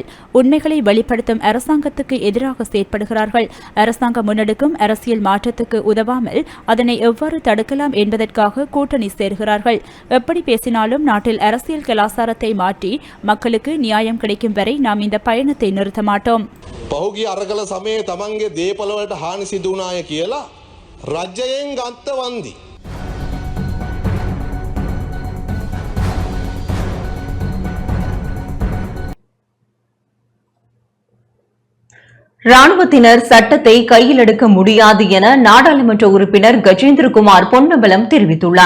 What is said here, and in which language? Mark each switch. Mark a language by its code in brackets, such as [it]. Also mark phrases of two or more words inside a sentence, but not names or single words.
[ta] உண்மைகளை வெளிப்படுத்தும் அரசாங்கத்துக்கு எதிராக செயற்படுகிறார்கள். அரசாங்கம் முன்னெடுக்கும் அரசியல் மாற்றத்துக்கு உதவாமல் அதனை எவ்வாறு தடுக்கலாம் என்பதற்காக கூட்டணி சேர்கிறார்கள். எப்படி பேசினாலும் நாட்டில் அரசியல் கலாச்சாரத்தை மாற்றி மக்களுக்கு நியாயம் கிடைக்கும் வரை நாம் இந்த பயணத்தை நிறுத்த மாட்டோம். [si] පහුගිය අරගල සමයේ තමන්ගේ දේපළවලට හානි සිදු වුණාය කියලා රජයෙන් ගත්ත වන්දි. [ta] ராணுவத்தினர் சட்டத்தை கையில் எடுக்க முடியாது என நாடாளுமன்ற உறுப்பினர் கஜேந்திரகுமார் பொன்னம்பலம் தெரிவித்துள்ளார்.